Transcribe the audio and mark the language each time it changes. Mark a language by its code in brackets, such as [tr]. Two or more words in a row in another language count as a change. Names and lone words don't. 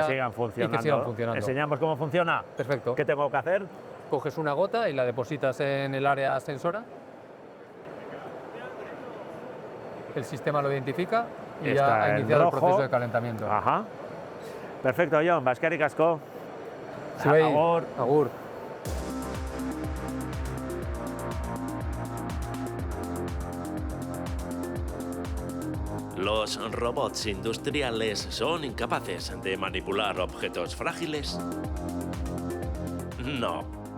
[es] que sigan funcionando. ¿Enseñamos cómo funciona? Perfecto. ¿Qué tengo que hacer? Coges una gota y la depositas en el área sensora. El sistema lo identifica y ya ha iniciado el proceso de calentamiento. Ajá. Perfecto, John. Baskari Casco. [eu] Agur. Agur. [es] ¿Los robots industriales son incapaces de manipular objetos frágiles? No.